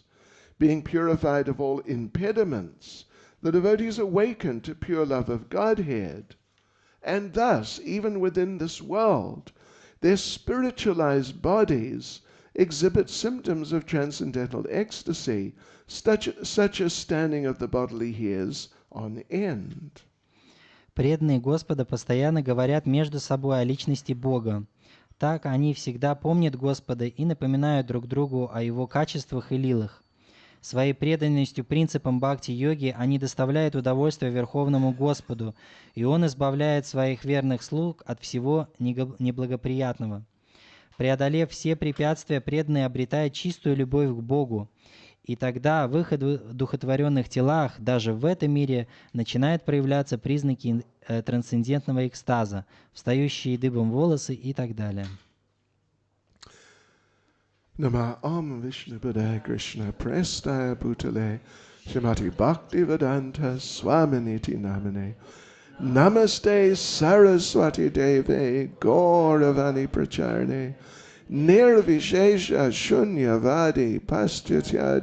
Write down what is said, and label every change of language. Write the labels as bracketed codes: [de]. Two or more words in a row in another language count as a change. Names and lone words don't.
[en] Being purified of all impediments, the devotees awaken to pure love of Godhead. And thus, even within this world, their spiritualized bodies exhibit symptoms of transcendental ecstasy, such as standing of the bodily hairs on end. [ru] Преданные Господа постоянно говорят между собой о личности Бога. Так они всегда помнят Господа и напоминают друг другу о Его качествах и лилах. Своей преданностью принципам бхакти-йоги они доставляют удовольствие Верховному Господу, и Он избавляет своих верных слуг от всего неблагоприятного. Преодолев все препятствия, преданные обретают чистую любовь к Богу, и тогда в их одухотворенных телах, даже в этом мире, начинают проявляться признаки трансцендентного экстаза, встающие дыбом волосы и так далее. [sa] नम ॐ विष्णु पाद कृष्ण प्रेष्ठाय भूतले श्रीमति भक्ति वेदान्त स्वामिन् इति नामिने नमस्ते सारस्वते देवे गौरवाणी प्रचारिणे निर्विशेष शून्यवादि पाश्चात्य